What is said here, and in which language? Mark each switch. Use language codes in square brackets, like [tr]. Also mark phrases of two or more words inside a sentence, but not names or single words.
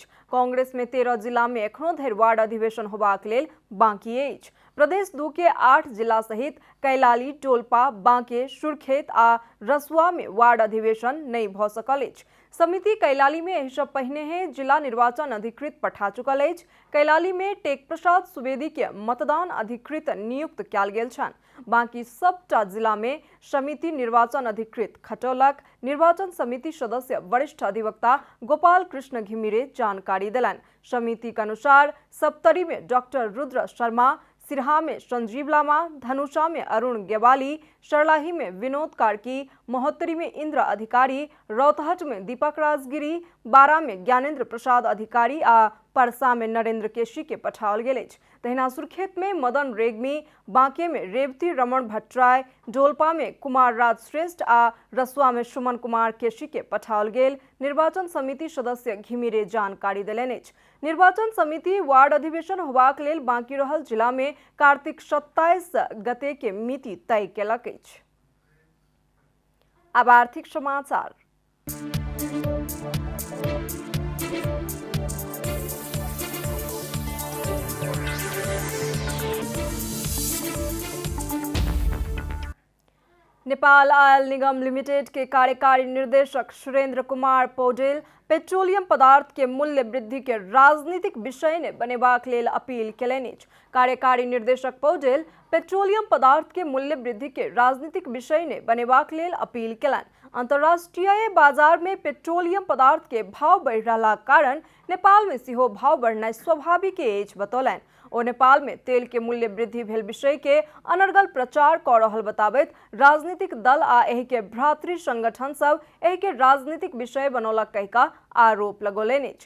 [mai] कांग्रेस में 13 जिला में एखनो धरि वार्ड अधिवेशन होबाक लेल बाँकी अछि। प्रदेश 2 के 8 जिला सहित कैलाली, टोलपा, बांके, सुर्खेत आ रसुआ में वार्ड अधिवेशन नहीं भ सकल अछि। समिति कैलाली में एहि सब पहिने ही जिला निर्वाचन अधिकृत पठा चुकल अछि। कैलाली में टेक प्रसाद सुवेदी के मतदान अधिकृत नियुक्त कयल गेल छनि। बाकी सबटा जिला में समिति निर्वाचन अधिकृत खटौलक। निर्वाचन समिति सदस्य वरिष्ठ अधिवक्ता गोपाल कृष्ण घिमिरे जानकारी दिलनि। समिति के अनुसार सप्तरी में डॉक्टर रुद्र शर्मा, सिरहा में संजीव लामा, धनुषा में अरुण गेवाली, सरलाही में विनोद कार्की, महोत्तरी में इंद्र अधिकारी, रौतहट में दीपक राजगिरी, बारा में ज्ञानेन्द्र प्रसाद अधिकारी आ परसा में नरेंद्र केशी के पठाओल गेल अछि। तहिना सुर्खेत में मदन रेग्मी, बांके में रेवती रमण भट्टराय, डोलपा में कुमार राज श्रेष्ठ आ रसुआ में सुमन कुमार केशी के पठाओल गेल निर्वाचन समिति सदस्य घिमिरे जानकारी देलनि अछि। निर्वाचन समिति वार्ड अधिवेशन होबाक लेल बाकी रहल जिला में कार्तिक 27 गते के मिति तय केलक अछि। अब आर्थिक समाचार। नेपाल ऑयल निगम लिमिटेड के कार्यकारी निर्देशक सुरेंद्र कुमार पौडेल पेट्रोलियम पदार्थ के मूल्य वृद्धि के राजनीतिक विषय ने बनेबाक लेल अपील केलनि अछि। कार्यकारी निर्देशक पौडेल पेट्रोलियम पदार्थ के मूल्य वृद्धि के राजनीतिक विषय ने बनेबाक लेल अपील केलनि। अंतर्राष्ट्रीय बाजार में पेट्रोलियम पदार्थ के भाव बढ़ि रहला कारण नेपाल में सेहो भाव बढ़नाइ स्वाभाविक अछि बतौलनि। ओ नेपाल में तेल के मूल्य वृद्धि भेल विषय के अनर्गल प्रचार क रहल बताबैत राजनीतिक दल आ एहि के भ्रातृ संगठन सब एहि के राजनीतिक विषय बनौलक कहि का आरोप लगौलनि अछि।